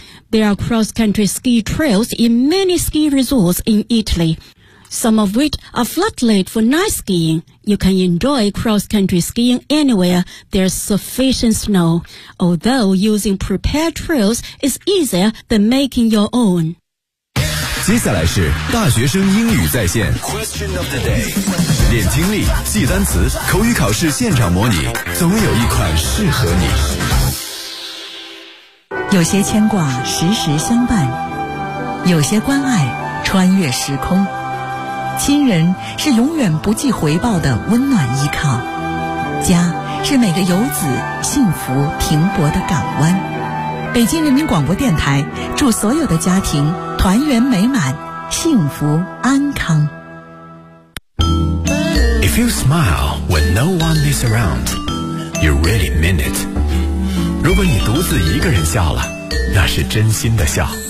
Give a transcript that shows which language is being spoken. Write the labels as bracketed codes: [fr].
[en] There are cross-country ski trails in many ski resorts in Italy, some of which are floodlit for night skiing. You can enjoy cross-country skiing anywhere there's sufficient snow, although using prepared trails is easier than making your own. [zh] 接下来是大学生英语在线 [en] Question of the day. [zh] 练听力，记单词，口语考试现场模拟，总有一款适合你。有些牵挂时时相伴，有些关爱穿越时空，亲人是永远不计回报的温暖依靠，家是每个游子幸福停泊的港湾。北京人民广播电台祝所有的家庭团圆美满，幸福安康。 [en] If you smile when no one is around, you really mean it. [zh] 如果你独自一个人笑了，那是真心的笑。